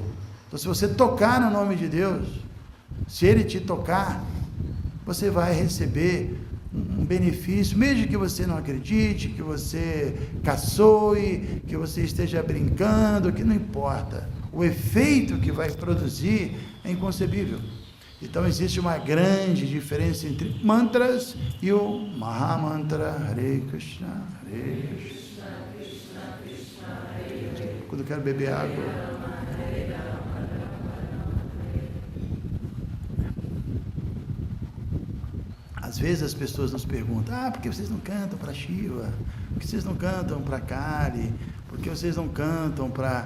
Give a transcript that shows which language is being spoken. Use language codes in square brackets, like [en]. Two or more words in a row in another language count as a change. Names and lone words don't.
[pt] Então, se você tocar no nome de Deus, se ele te tocar, você vai receber um benefício, mesmo que você não acredite, que você caçoe, que você esteja brincando, que não importa. O efeito que vai produzir é inconcebível. Então, existe uma grande diferença entre mantras e o Mahamantra. [sa] हरे कृष्ण, हरे कृष्ण, कृष्ण कृष्ण, हरे हरे. [pt] Quando eu quero beber água... Às Às vezes as pessoas nos perguntam, por que vocês não cantam para Shiva? Por que vocês não cantam para Kali? Por que vocês não cantam para...